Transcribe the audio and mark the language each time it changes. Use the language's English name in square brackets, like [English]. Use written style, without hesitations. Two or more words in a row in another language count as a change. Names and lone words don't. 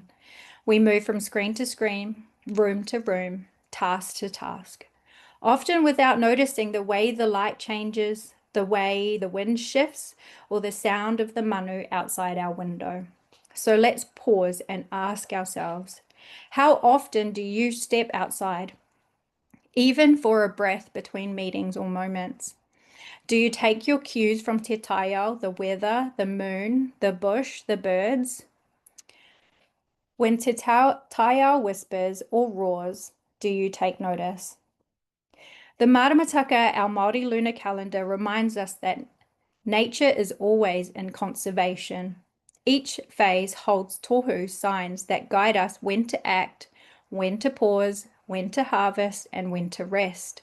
[English] We move from screen to screen, room to room, task to task, often without noticing the way the light changes, the way the wind shifts, or the sound of the manu outside our window. So let's pause and ask ourselves, how often do you step outside, even for a breath between meetings or moments? Do you take your cues from [Māori] te taiao, [English] the weather, the moon, the bush, the birds? When [Māori] te taiao [English] whispers or roars, do you take notice? The maramataka, our Māori lunar calendar, reminds us that nature is always in conservation. Each phase holds tohu signs that guide us when to act, when to pause, when to harvest, and when to rest.